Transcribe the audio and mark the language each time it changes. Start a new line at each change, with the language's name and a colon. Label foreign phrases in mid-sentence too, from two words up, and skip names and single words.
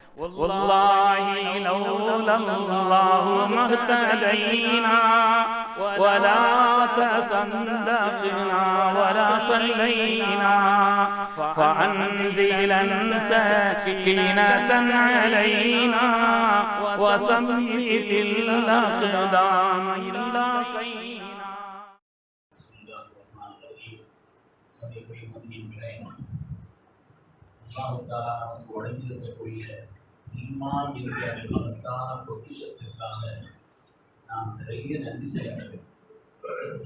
Arabic: والله لولا الله ما اهتدينا ولا تصدقنا ولا صلينا فأنزلا سكينة علينا وثبت الأقدام إلا قينا.
Tamil: ஈமான் என்கிற மகத்தான பொக்கிஷத்திற்காக நாம் நிறைய நன்றி செலுத்த வேண்டும்.